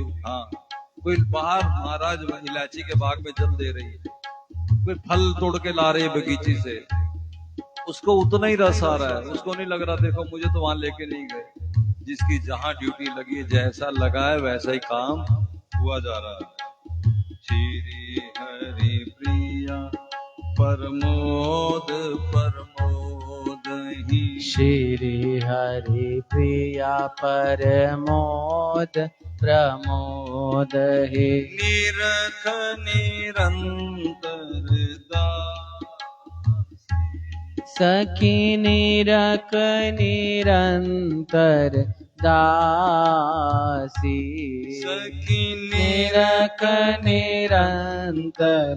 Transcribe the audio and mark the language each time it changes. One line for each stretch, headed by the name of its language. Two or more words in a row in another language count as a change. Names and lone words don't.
Hindi: हाँ, कोई बाहर महाराज इलायची के बाग में जल दे रही है, कोई फल तोड़ के ला रही है बगीची से, उसको उतना ही रस आ रहा है, उसको नहीं लग रहा देखो मुझे तो वहां लेके नहीं गए। जिसकी जहां ड्यूटी लगी है, जैसा लगा है वैसा ही काम हुआ जा रहा है।
Braj: श्री हरि प्रिया प्रमोद प्रमोद ही। श्री हरि प्रिया परमोद प्रमोद हे। निरख निरंतर सखी निरख निरंतर दासी। सखी निरख निरंतर